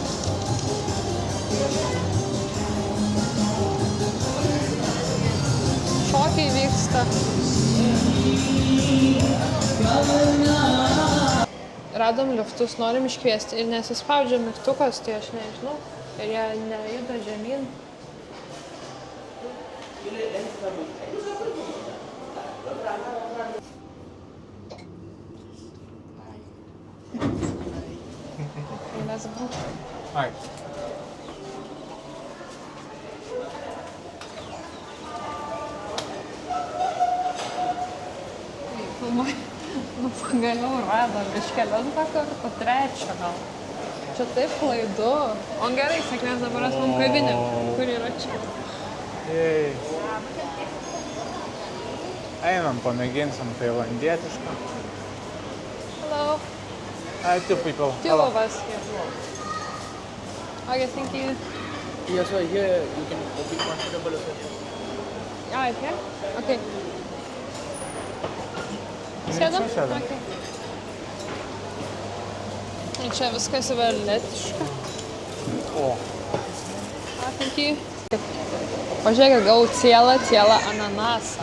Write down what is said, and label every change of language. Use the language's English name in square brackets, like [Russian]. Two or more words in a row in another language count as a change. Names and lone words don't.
[Lithuanian] Šokiai vyksta. Radom liftus, norim iškviesti ir nesispaudžia mygtukas, tai aš nežinau. Ir jie nejuda žemyn. [English] Let's go. Ai. [Lithuanian] Nu, pagaliau radom iš kelintą kartą, trečią gal. Čia taip klaidu. O gerai, sėkmės dabar esam kavinė, kur yra čia. Jej. Einam, pamėginsim tailandietišką. [English] Hello. Hi, 2 people. Two of us here. Okay, thank you. Yes, sir. Here you can be comfortable as well. Ah, here? [Lithuanian] Okay. Sėdam? Sėdam. [English] Okay. [Lithuanian] Ir čia viskas veletiška. O, [English] Thank you. [Lithuanian] Pažiūrėkit, gavau cielą ananasą.